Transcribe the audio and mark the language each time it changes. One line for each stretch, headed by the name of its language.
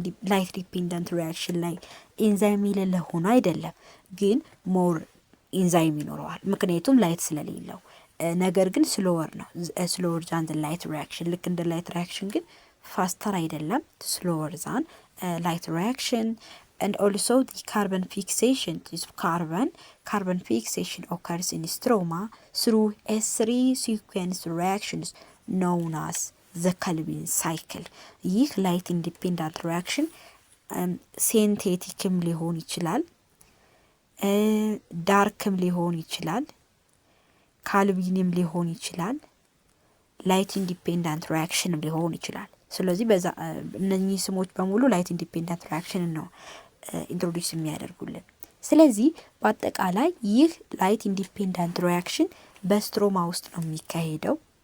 Amharic: ላይት ዲፔንደንት ሪአክሽን ላይ ኢንዛይም የሌለ ሆኖ አይደለም፣ ግን ሞር ኢንዛይም ይኖረዋል ምክንያቱም ላይት ስለሌለው። ነገር ግን ስሎወር ነው። ስሎወር ዛን ላይት ሪአክሽን። ልክ እንደ ላይት ሪአክሽን ግን ፋስተር አይደለም። ስሎወር ዛን ላይት ሪአክሽን.
English: And also the carbon fixation is carbon fixation occurs in stroma through S3 sequence reactions known as the Calvin cycle.
Amharic: ይህ ላይት ኢንዲፔንደንት ሪአክሽን ሴንቴቲክም ሊሆን ይችላል፣ ዳርክም ሊሆን ይችላል፣ ካልቪንም ሊሆን ይችላል፣ ላይት ኢንዲፔንደንት ሪአክሽንም ሊሆን ይችላል። ስለዚህ በዛ እነኚህ ስሞች በሙሉ ላይት ኢንዲፔንደንት ሪአክሽን ነው ኢንትሮዲዩስ የሚያደርጉልን። ስለዚህ በአጠቃላይ ይህ ላይት ኢንዲፔንደንት ሪአክሽን በስትሮማ ውስጥ ነው የሚካሄደው።